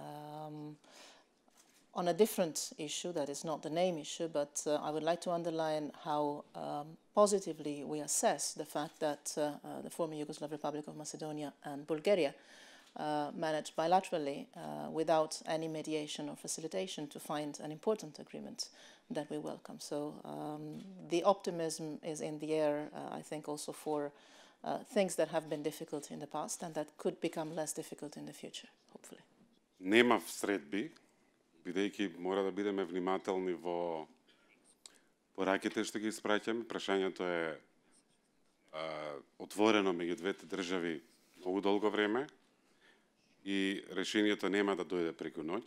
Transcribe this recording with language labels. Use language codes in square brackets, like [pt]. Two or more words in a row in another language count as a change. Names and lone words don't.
[en] On a different issue, that is not the name issue, but I would like to underline how positively we assess the fact that the former Yugoslav Republic of Macedonia and Bulgaria managed bilaterally, without any mediation or facilitation, to find an important agreement that we welcome. So the optimism is in the air, I think, also for things that have been difficult in the past and that could become less difficult in the future, hopefully. [mk] Нема средби, бидејќи мора да бидеме внимателни во пораките што ги испраќаме. Прашањето е отворено меѓу двете држави многу долго време и решението нема да дојде преку ноќ.